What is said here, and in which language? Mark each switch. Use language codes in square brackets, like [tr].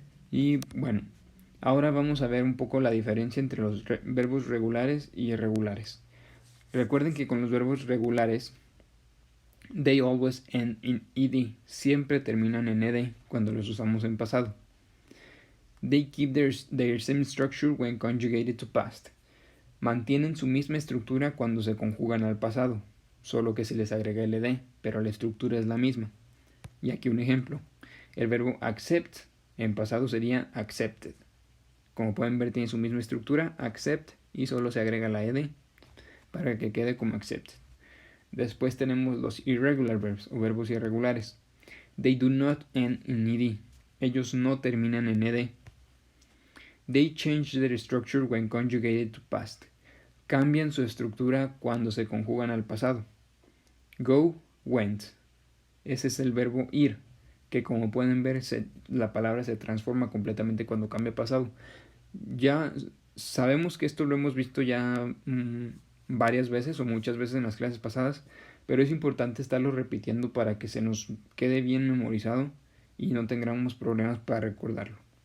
[es] Y bueno, ahora vamos a ver un poco la diferencia entre los verbos regulares y irregulares. Recuerden que con los verbos regulares, [en] they always end in ed, [es] siempre terminan en ed cuando los usamos en pasado. [en] They keep their same structure when conjugated to past. [es] Mantienen su misma estructura cuando se conjugan al pasado, solo que se les agrega el ed, pero la estructura es la misma. Y aquí un ejemplo. El verbo accept en pasado sería accepted. Como pueden ver, tiene su misma estructura, accept, y solo se agrega la ed para que quede como accepted. Después tenemos los [en] irregular verbs [es] o verbos irregulares. [en] They do not end in ed. [es] Ellos no terminan en ed. [en] They change their structure when conjugated to past. [es] Cambian su estructura cuando se conjugan al pasado. Go, went. Ese es el verbo ir, que como pueden ver la palabra se transforma completamente cuando cambia pasado. Ya sabemos que esto lo hemos visto ya varias veces o muchas veces en las clases pasadas, pero es importante estarlo repitiendo para que se nos quede bien memorizado y no tengamos problemas para recordarlo.